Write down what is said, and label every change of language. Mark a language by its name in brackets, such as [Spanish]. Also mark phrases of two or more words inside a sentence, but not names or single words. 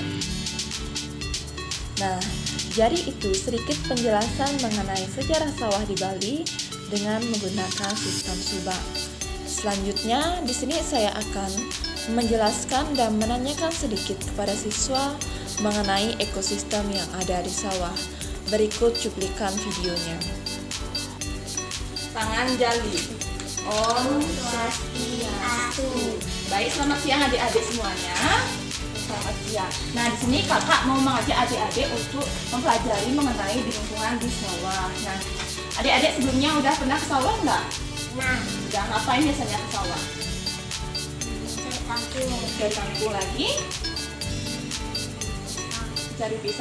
[Indonesian] Nah, jadi itu sedikit penjelasan mengenai sejarah sawah di Bali dengan menggunakan sistem Subak. Selanjutnya, di sini saya akan menjelaskan dan menanyakan sedikit kepada siswa mengenai ekosistem yang ada di sawah. Berikut cuplikan videonya. Tangan jali. Om Swastiastu. Baik, selamat siang adik-adik semuanya. Selamat siang. Nah, di sini kakak mau mengajak adik-adik untuk mempelajari mengenai di lingkungan di sawah. Nah, adik-adik sebelumnya udah pernah ke sawah nggak? Nah, Udah ngapain biasanya ke sawah? Cari kangkung lagi. Cari pisang.